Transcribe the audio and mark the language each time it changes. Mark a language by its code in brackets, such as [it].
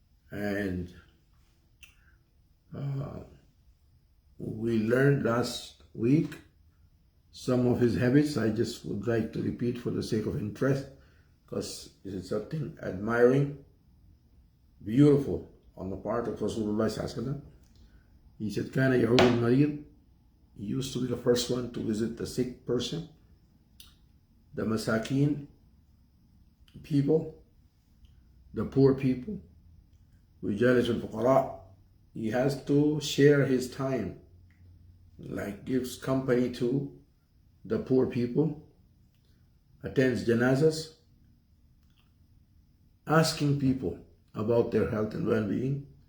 [en] And we learned last week some of his habits. I just would like to repeat for the sake of interest, because it is something admiring, beautiful on the part of Rasulullah sallallahu alaihi wasallam. He said, [ar] كَانَ يَعُودُ الْمَرِيض. [en] He used to be the first one to visit the sick person, the masakin people, the poor people. [ar] وَيُجَالِسُ الْفُقَرَاء. [en] He has to share his time, like gives company to the poor people, attends janazas, asking people about their health and well-being.